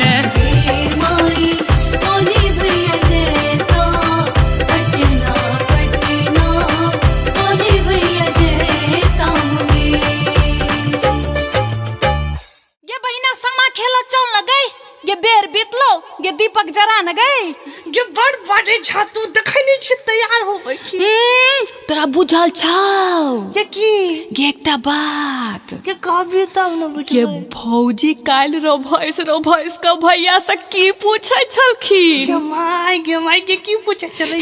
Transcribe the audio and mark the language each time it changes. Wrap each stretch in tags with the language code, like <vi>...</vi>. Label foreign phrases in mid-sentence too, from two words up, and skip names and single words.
<mai>हे माई कोने भैया जैता अटना पटना कोने भैया जैता मुंगेर। ये बहिना समा खेला चल न गई ये बेर बीतलो ये दीपक जरा न गई। ये बड़ बड़े छातू देखै नहीं छी तैयार होबै छी। तोरा बुझल छौ ये की ये एकटा बात के कहबी तब न ये बुझबै। भौजी काल रो भैंस का भैया से की पूछे छलखिन गे माई के की पूछे चलै</mai>